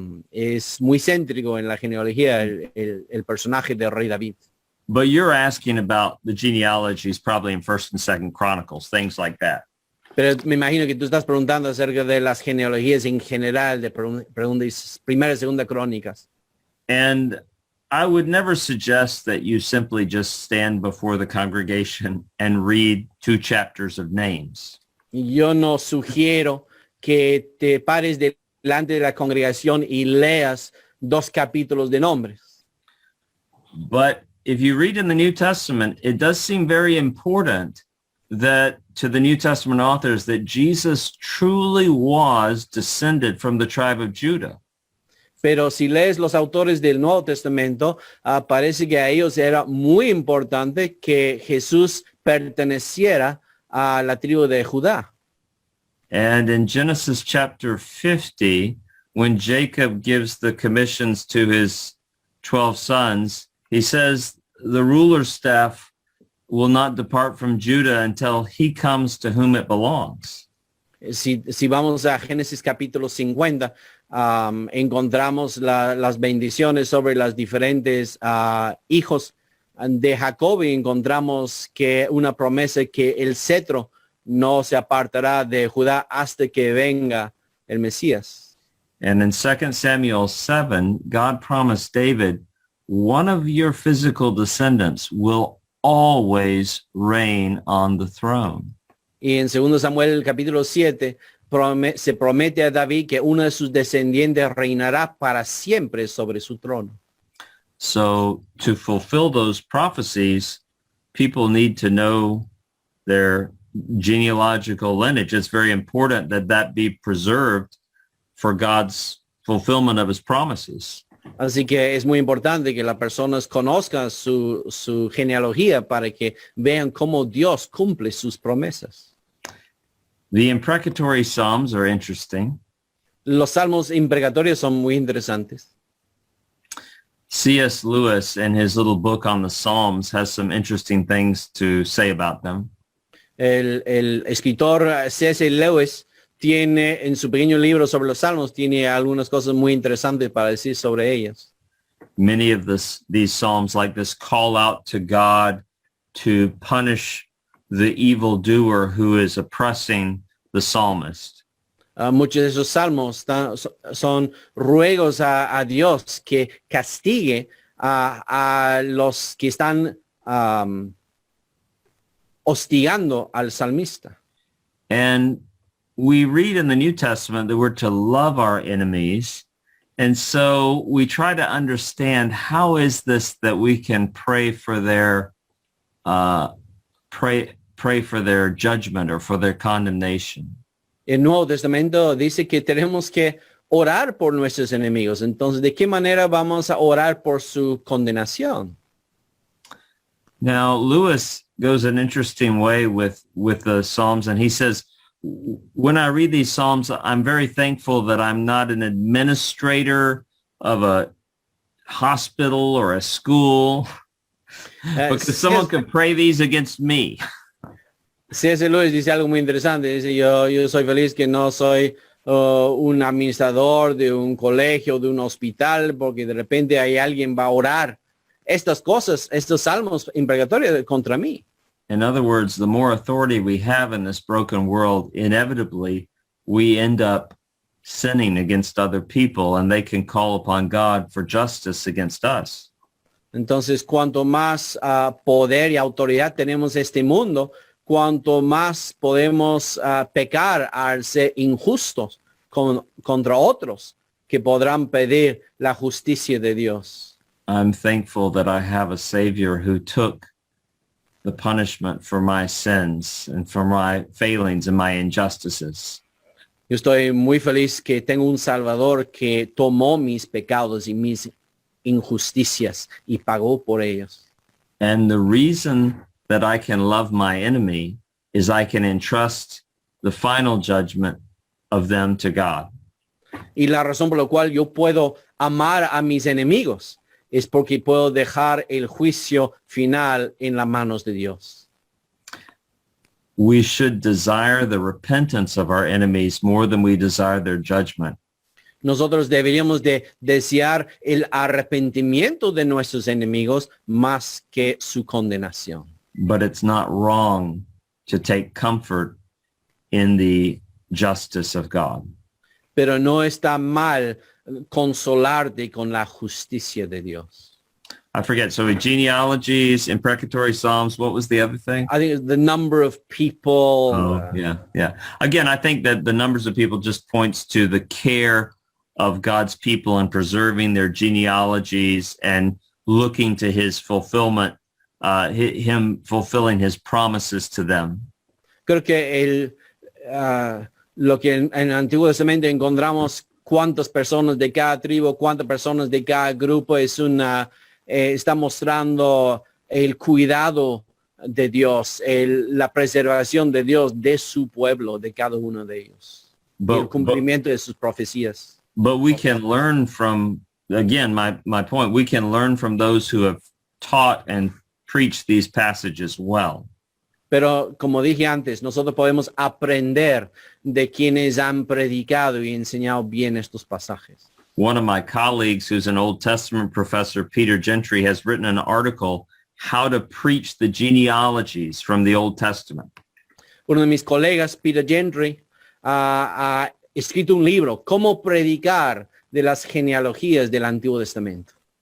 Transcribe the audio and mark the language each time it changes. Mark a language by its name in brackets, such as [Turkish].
[Spanish] Es muy céntrico en la genealogía el personaje del rey David. [English] But you're asking about the genealogies probably in 1st and 2nd Chronicles, things like that. [Spanish] Pero me imagino que tú estás preguntando acerca de las genealogías en general, de primera y segunda crónicas. [English] And I would never suggest that you simply just stand before the congregation and read 2 chapters of names. [Spanish] Yo no sugiero que te pares delante de la congregación y leas 2 capítulos de nombres. [English] But if you read in the New Testament, it does seem very important that to the New Testament authors that Jesus truly was descended from the tribe of Judah. [Spanish] Pero si lees los autores del Nuevo Testamento, parece que a ellos era muy importante que Jesús perteneciera a la tribu de Judá. [English] And in Genesis chapter 50, when Jacob gives the commissions to his 12 sons, he says the ruler's staff will not depart from Judah until he comes to whom it belongs. [Spanish] Si vamos a Génesis capítulo 50, encontramos las bendiciones sobre los diferentes hijos de Jacob y encontramos que una promesa que el cetro no se apartará de Judá hasta que venga el Mesías. [English] And in 2 Samuel 7, God promised David, one of your physical descendants will always reign on the throne. [Spanish] Y en 2 Samuel capítulo 7 se promete a David que uno de sus descendientes reinará para siempre sobre su trono. [English] So to fulfill those prophecies, people need to know their genealogical lineage. It's very important that that be preserved for God's fulfillment of his promises. [Spanish] Así que es muy importante que las personas conozcan su genealogía para que vean cómo Dios cumple sus promesas. [English] The imprecatory Psalms are interesting. [Spanish] Los salmos imprecatorios son muy interesantes. [English] C.S. Lewis, in his little book on the Psalms, has some interesting things to say about them. [Spanish] El escritor C.S. Lewis tiene en su pequeño libro sobre los salmos, tiene algunas cosas muy interesantes para decir sobre ellas. [English] Many of these Psalms like this call out to God to punish the evildoer who is oppressing the psalmist. [Spanish] Muchos de esos salmos son ruegos a Dios que castigue a los que están hostigando al salmista. [English] And we read in the New Testament that we're to love our enemies. And so we try to understand how is this that we can pray for their pray for their judgment or for their condemnation. [Spanish] El Nuevo Testamento dice que tenemos que orar por nuestros enemigos. Entonces, ¿de qué manera vamos a orar por su condenación? [English] Now, Lewis goes an interesting way with the Psalms, and he says, when I read these Psalms, I'm very thankful that I'm not an administrator of a hospital or a school, because someone could pray these against me. [Spanish] C.S. Lewis dice algo muy interesante. Dice, yo soy feliz que no soy un administrador de un colegio, de un hospital, porque de repente hay alguien va a orar estas cosas, estos salmos imprecatorios contra mí. [English] In other words, the more authority we have in this broken world, inevitably we end up sinning against other people, and they can call upon God for justice against us. [Spanish] Entonces, cuanto más poder y autoridad tenemos en este mundo, cuanto más podemos pecar al ser injustos contra otros que podrán pedir la justicia de Dios. [English] I'm thankful that I have a Savior who took the punishment for my sins and for my failings and my injustices. [Spanish] Yo estoy muy feliz que tengo un Salvador que tomó mis pecados y mis injusticias y pagó por ellos. [English] And the reason that I can love my enemy is I can entrust the final judgment of them to God. [Spanish] Y la razón por la cual yo puedo amar a mis enemigos es porque puedo dejar el juicio final en las manos de Dios. [English] We should desire the repentance of our enemies more than we desire their judgment. [Spanish] Nosotros deberíamos de desear el arrepentimiento de nuestros enemigos más que su condenación. [English] But it's not wrong to take comfort in the justice of God. [Spanish] Pero no está mal consolarte con la justicia de Dios. [English] I forget. So genealogies, imprecatory psalms, what was the other thing? I think it's the number of people. Yeah. Again, I think that the numbers of people just points to the care of God's people and preserving their genealogies and looking to his fulfillment, him fulfilling his promises to them. [Spanish] Creo que lo que en el Antiguo Testamento encontramos cuántas personas de cada tribu, cuántas personas de cada grupo está mostrando el cuidado de Dios, la preservación de Dios de su pueblo, de cada uno de ellos, y el cumplimiento de sus profecías. [English] But we can learn from, again, my point, we can learn from those who have taught and preached these passages well. [Spanish] Pero como dije antes, nosotros podemos aprender de quienes han predicado y enseñado bien estos pasajes. [English] One of my colleagues, who's an Old Testament professor, Peter Gentry, has written an article, How to Preach the Genealogies from the Old Testament. [Spanish] Uno de mis colegas, Peter Gentry, ha escrito un libro, Cómo predicar de las genealogías del Antiguo Testamento.